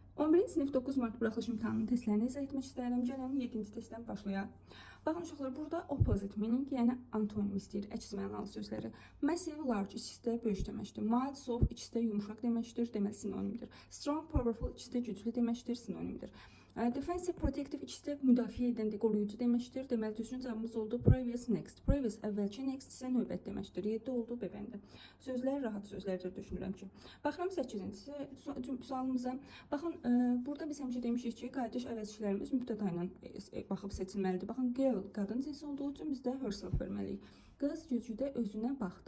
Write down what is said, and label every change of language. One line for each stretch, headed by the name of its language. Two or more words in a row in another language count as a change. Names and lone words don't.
Azerbaijani: 11-ci sinif 9 mart buraxılış imtahanının testlərini izah etmək istəyirəm. Gəlin 7-ci testdən başlayaq. Baxın uşaqlar, burada
English: opposite meaning,
Azerbaijani: yəni antonim istəyir, əks mənalı sözləri.
English: Massive, large
Azerbaijani: ikisi də böyük deməkdir.
English: Mild, soft
Azerbaijani: ikisi də yumuşaq deməkdir, deməli sinonimdir.
English: Strong, powerful
Azerbaijani: ikisi də güclü deməkdir, sinonimdir.
English: Defensive, protective
Azerbaijani: ikisi də müdafiə edən, qoruyucu deməkdir. Deməli düzgün cavabımız oldu
English: previous, next.
Azerbaijani: Previous əvvəlki, next isə növbət deməkdir. 7 oldu B bəndə. Sözlər rahat sözlərdir düşünürəm ki. Baxıram 8-ci sualımıza. Baxın, burada biz həmişə demişik ki, qayıdış əvəzçilərimiz mübtəda ilə baxıb seçilməlidir. Baxın, girl qadın cinsi olduğu üçün biz də herself verməliyik. Qız güzgüdə özünə baxdı.